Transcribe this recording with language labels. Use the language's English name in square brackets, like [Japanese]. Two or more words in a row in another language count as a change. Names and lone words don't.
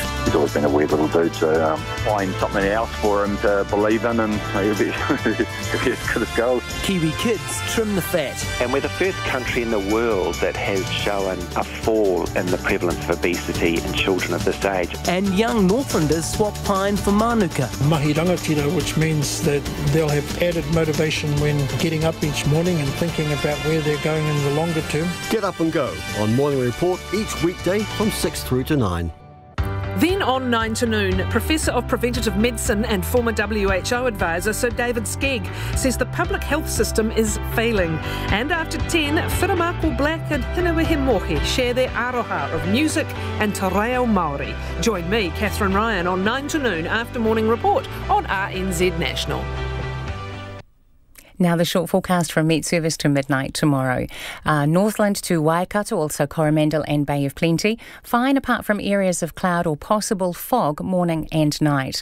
[English] He's always been a weird little dude, so find something else for him to believe in and he'll be as good as gold. Kiwi kids trim the fat. And we're the first country in the world that has shown a fall in the prevalence of obesity in children of this age. And young Northlanders swap pine for manuka. [Māori] Mahi rangatira, [English] which means that they'll have added motivation when getting up each morning and thinking about where they're going in the longer term. Get up and go on Morning Report each weekday from 6 through to 9. Then on 9 to noon, Professor of Preventative Medicine and former WHO advisor Sir David Skegg says the public health system is failing. And after 10, Whiramako Black and Hinewehe Mohe share their aroha of music and [Māori] te reo Māori. [English] Join me, Catherine Ryan, on 9 to noon after Morning Report on RNZ National. Now the short forecast from Met Service to midnight tomorrow. Northland to Waikato, also Coromandel and Bay of Plenty. Fine apart from areas of cloud or possible fog morning and night.